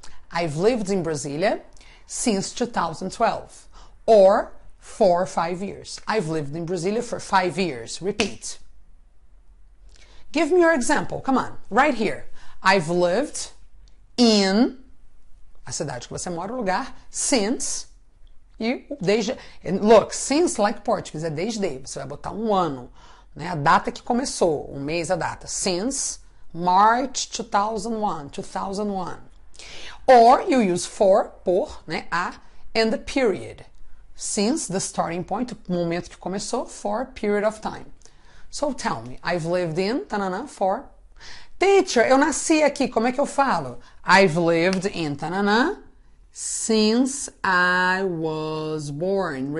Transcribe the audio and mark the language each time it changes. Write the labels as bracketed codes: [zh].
[en] I've lived in Brasília since 2012. Or for 5 years. I've lived in Brasília for 5 years. Repeat. Give me your example. Come on. Right here. I've lived in [pt] a cidade que você mora, o lugar, since, e desde, look, [en] since like Portuguese, [pt] é desde, você vai botar um ano, né, a data que começou, um mês, a data, [en] since March 2001, 2001. Or you use for, [pt] por, né, [en] a, and the period. Since the starting point, [pt] o momento que começou, [en] for period of time. So tell me, I've lived in, tanana, for. [pt] Teacher, eu nasci aqui, como é que eu falo? [en] I've lived in, tanana, since I was born.